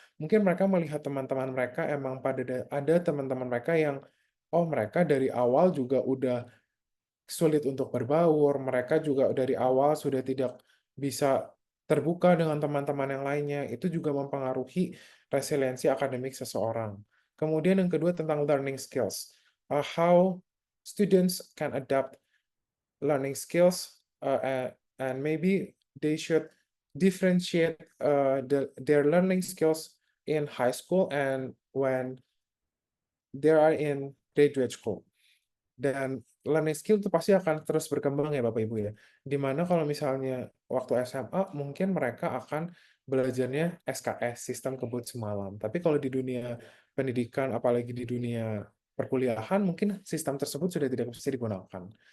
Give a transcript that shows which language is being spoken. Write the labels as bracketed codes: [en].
[id] Mungkin mereka melihat teman-teman mereka emang ada teman-teman mereka yang mereka dari awal juga udah sulit untuk berbaur, mereka juga dari awal sudah tidak bisa terbuka dengan teman-teman yang lainnya, itu juga mempengaruhi resiliensi akademik seseorang. Kemudian yang kedua tentang learning skills. [en] How students can adapt learning skills and maybe they should differentiate their learning skills in high school and when they are in graduate school. [id] Dan learning skill itu pasti akan terus berkembang ya Bapak Ibu ya. Dimana kalau misalnya waktu SMA mungkin mereka akan belajarnya SKS, sistem kebut semalam. Tapi kalau di dunia pendidikan, apalagi di dunia perkuliahan, mungkin sistem tersebut sudah tidak bisa digunakan.